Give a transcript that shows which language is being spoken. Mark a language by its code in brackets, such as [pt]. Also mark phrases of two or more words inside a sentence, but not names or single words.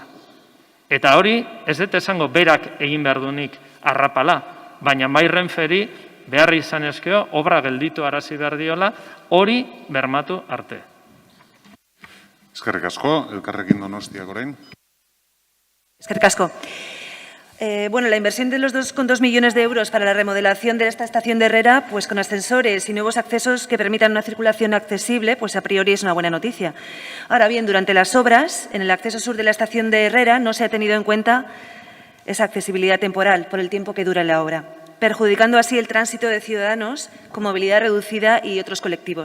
[eu] Eta hori, ez dut esango berak egin behar dunik arrapala, baina bai Renferi behar izan ezkeo, obra gelditu arazi behar diola, hori bermatu arte. Eskerrik asko, Elkarrekin Donostiak orain. Eskerrik asko. [es] La inversión de los 2,2 millones de euros para la remodelación de esta estación de Herrera, pues con ascensores y nuevos accesos que permitan una circulación accesible, pues a priori es una buena noticia. Ahora bien, durante las obras, en el acceso sur de la estación de Herrera no se ha tenido en cuenta esa accesibilidad temporal por el tiempo que dura la obra, perjudicando así el tránsito de ciudadanos con movilidad reducida y otros colectivos.